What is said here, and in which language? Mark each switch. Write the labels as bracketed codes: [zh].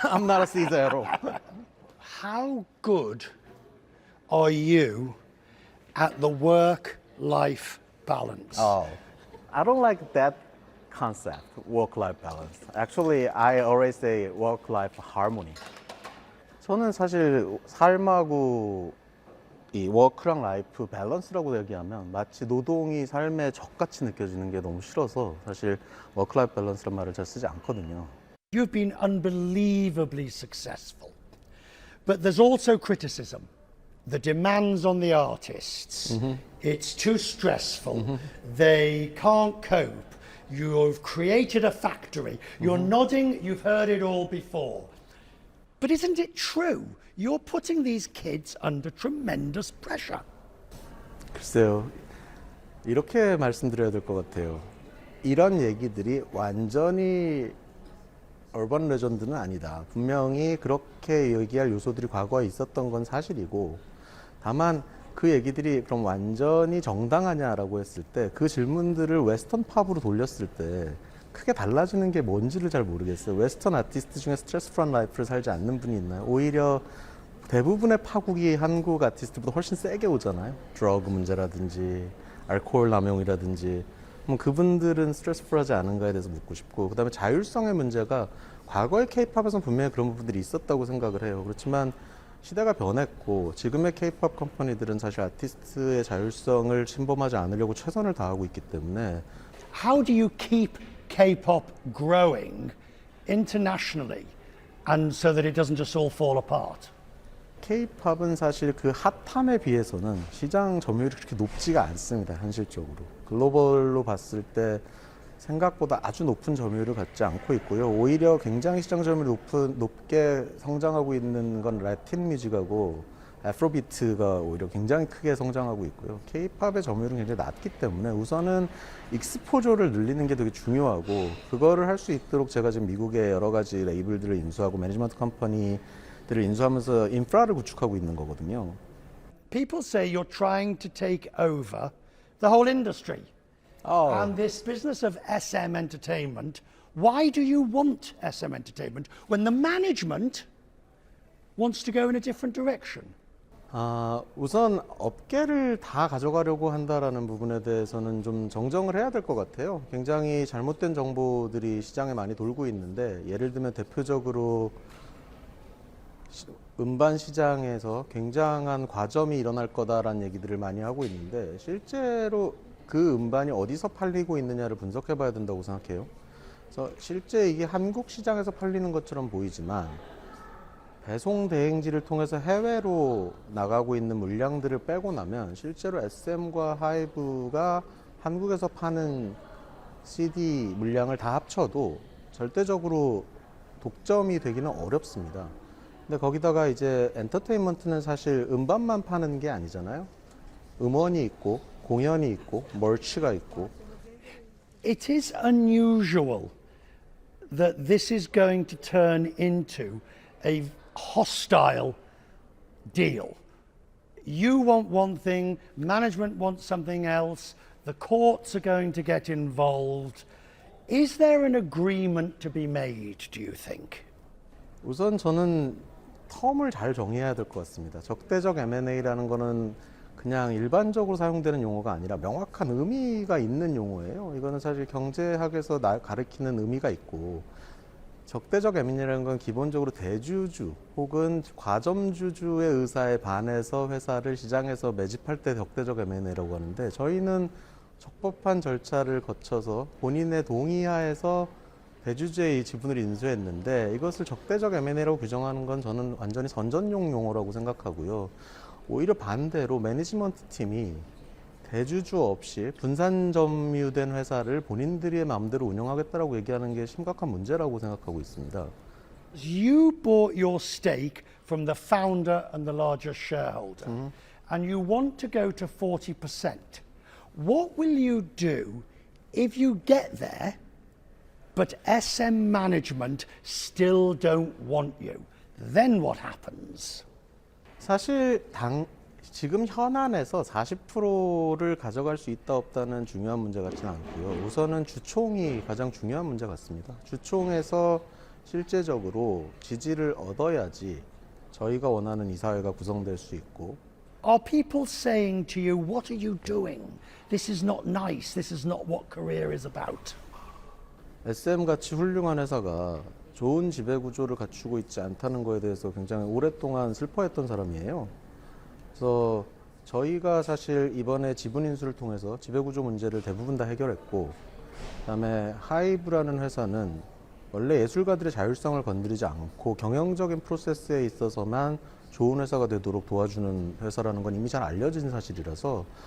[en] I'm not a Caesar at all. How good are you at the work-life balance? Oh, I don't like that concept, work-life balance. Actually, I always say work-life harmony. [ko] 저는 사실 삶하고 이 워크랑 라이프 밸런스라고 얘기하면 마치 노동이 삶의 적같이 느껴지는 게 너무 싫어서 사실 워크라이프 밸런스란 말을 잘 쓰지 않거든요. [en] You've been unbelievably successful. But there's also criticism. The demands on the artists. It's too stressful. They can't cope. You've created a factory. You're nodding, you've heard it all before. But isn't it true? You're putting these kids under tremendous pressure. [ko] 글쎄요, 이렇게 말씀드려야 될 것 같아요. 이런 얘기들이 완전히 얼번 레전드는 아니다. 분명히 그렇게 얘기할 요소들이 과거에 있었던 건 사실이고, 다만 그 얘기들이 그럼 완전히 정당하냐라고 했을 때 그 질문들을 웨스턴 팝으로 돌렸을 때 크게 달라지는 게 뭔지를 잘 모르겠어요. 웨스턴 아티스트 중에 스트레스 프런 라이프를 살지 않는 분이 있나요? 오히려 대부분의 파국이 한국 아티스트보다 훨씬 세게 오잖아요. 드러그 문제라든지 알코올 남용이라든지 그분들은 스트레스 풀하지 않은가에 대해서 묻고 싶고, 그다음에 자율성의 문제가 과거의 K-팝에서는 분명히 그런 부분들이 있었다고 생각을 해요. 그렇지만 시대가 변했고 지금의 K-팝 컴퍼니들은 사실 아티스트의 자율성을 침범하지 않으려고 최선을 다하고 있기 때문에. [en] How do you keep K-pop growing internationally and so that it doesn't just all fall apart? [ko] K-팝은 사실 그 핫함에 비해서는 시장 점유율이 그렇게 높지가 않습니다. 현실적으로. 글로벌로 봤을 때 생각보다 아주 높은 점유율을 갖지 않고 있고요. 오히려 굉장히 시장 점유율이 높게 성장하고 있는 건 라틴 뮤직하고 애프로비트가 오히려 굉장히 크게 성장하고 있고요. K-팝의 점유율은 굉장히 낮기 때문에 우선은 익스포저를 늘리는 게 되게 중요하고, 그거를 할 수 있도록 제가 지금 미국의 여러 가지 레이블들을 인수하고 매니지먼트 컴퍼니 기업들을 인수하면서 인프라를 구축하고 있는 거거든요. [en] People say you're trying to take over the whole industry. 아, And this business of SM Entertainment, why do you want SM Entertainment when the management wants to go in a different direction? [ko] 우선 업계를 다 가져가려고 한다라는 부분에 대해서는 좀 정정을 해야 될 것 같아요. 굉장히 잘못된 정보들이 시장에 많이 돌고 있는데, 예를 들면 대표적으로 음반 시장에서 굉장한 과점이 일어날 거다라는 얘기들을 많이 하고 있는데, 실제로 그 음반이 어디서 팔리고 있느냐를 분석해 봐야 된다고 생각해요. 그래서 실제 이게 한국 시장에서 팔리는 것처럼 보이지만 배송 대행지를 통해서 해외로 나가고 있는 물량들을 빼고 나면 실제로 SM과 하이브가 한국에서 파는 CD 물량을 다 합쳐도 절대적으로 독점이 되기는 어렵습니다. 근데 거기다가 이제 엔터테인먼트는 사실 음반만 파는 게 아니잖아요. 음원이 있고 공연이 있고 멀치가 있고. [en] It is unusual that this is going to turn into a hostile deal. You want one thing, management wants something else, the courts are going to get involved. Is there an agreement to be made, do you think? [ko] 우선 저는 텀을 잘 정해야 될 것 같습니다. 적대적 M&A라는 거는 그냥 일반적으로 사용되는 용어가 아니라 명확한 의미가 있는 용어예요. 이거는 사실 경제학에서 가리키는 의미가 있고, 적대적 M&A라는 건 기본적으로 대주주 혹은 과점주주의 의사에 반해서 회사를 시장에서 매집할 때 적대적 M&A라고 하는데, 저희는 적법한 절차를 거쳐서 본인의 동의하에서 대주주의 지분을 인수했는데, 이것을 적대적 M&A라고 규정하는 건 저는 완전히 선전용 용어라고 생각하고요. 오히려 반대로 매니지먼트 팀이 대주주 없이 분산 점유된 회사를 본인들의 마음대로 운영하겠다라고 얘기하는 게 심각한 문제라고 생각하고 있습니다. [en] You bought your stake from the founder and the largest shareholder, and you want to go to 40%. What will you do if you get there, but SM management still don't want you? Then what happens? [ko] 사실 지금 현안에서 40%를 가져갈 수 있다 없다는 중요한 문제 같지는 않고요. 우선은 주총이 가장 중요한 문제 같습니다. 주총에서 실제적으로 지지를 얻어야지 저희가 원하는 이사회가 구성될 수 있고. [en] Are people saying to you, what are you doing? This is not nice. This is not what career is about. [ko] SM 같이 훌륭한 회사가 좋은 지배구조를 갖추고 있지 않다는 거에 대해서 굉장히 오랫동안 슬퍼했던 사람이에요. 그래서 저희가 사실 이번에 지분 인수를 통해서 지배구조 문제를 대부분 다 해결했고, 그다음에 하이브라는 회사는 원래 예술가들의 자율성을 건드리지 않고 경영적인 프로세스에 있어서만 좋은 회사가 되도록 도와주는 회사라는 건 이미 잘 알려진 사실이라서,